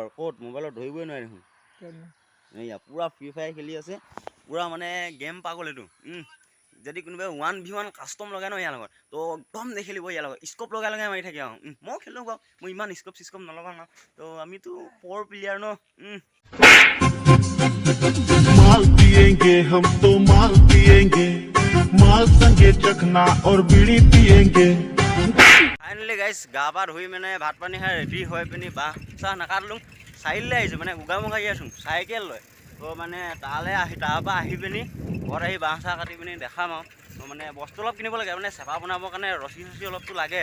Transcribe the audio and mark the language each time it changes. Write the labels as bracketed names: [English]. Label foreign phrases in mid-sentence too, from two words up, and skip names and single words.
[Assamese] ক'ত মোবাইলত ধৰিবই নোৱাৰে দেখোন। এইয়া পূৰা ফ্ৰী ফায়াৰ খেলি আছে, পূৰা মানে গেম পাগল এইটো। যদি কোনোবাই 1v1 কাষ্টম লগাই ন ইয়াৰ লগত, তো একদম নেখেলিব ইয়াৰ লগত। স্কোপ লগাই মাৰি থাকে আৰু। ময়ো খেলোঁ বাৰু, মই ইমান স্কোপ নলগাওঁ ন। তো আমিতো [English] pro player [Assamese] ন। [Hindi] माल पिएंगे हम तो माल पिएंगे, माल संगे चखना और बीड़ी पिएंगे। [English] finally guys [Assamese] গা পা ধুই মানে ভাত পানী খাই ৰেডি হৈ পিনি বাঁহ চাহ নাকাটিলোঁ, চাৰিআলিলৈ আহিছোঁ মানে গোগামুখ আহি আছোঁ চাইকেল লৈ। তো মানে তাৰপৰা আহি পিনি ঘৰত আহি বাঁহ চাহ কাটি পিনি দেখাম আৰু। তো মানে বস্তু অলপ কিনিব লাগে, মানে চেপা বনাবৰ কাৰণে ৰছী অলপতো লাগে।